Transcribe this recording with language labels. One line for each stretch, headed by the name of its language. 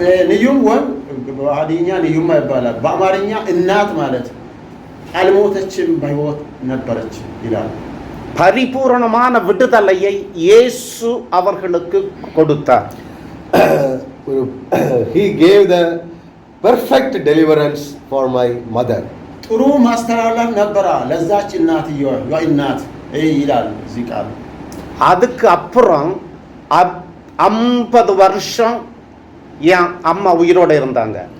Amharic: ንዩም ወይም በአዲኛ ንዩም ይባላል። በአማርኛ እናት ማለት አልሞተችም፣ በህይወት ነበረች ይላል።
Tamil: பரிபூரணமான விடுதலையை இயேசு அவர்களுக்கு கொடுத்தார்.
English: He gave the perfect deliverance for my mother.
Amharic: ጥሩ ማስተላለፍ ነበረ ለዛች እናትየዋ እናት ይላል እዚህ ቃል።
Tamil: அதுக்கு அப்புறம் 50 வருஷம் என் அம்மா உயிரோட இருந்தாங்க.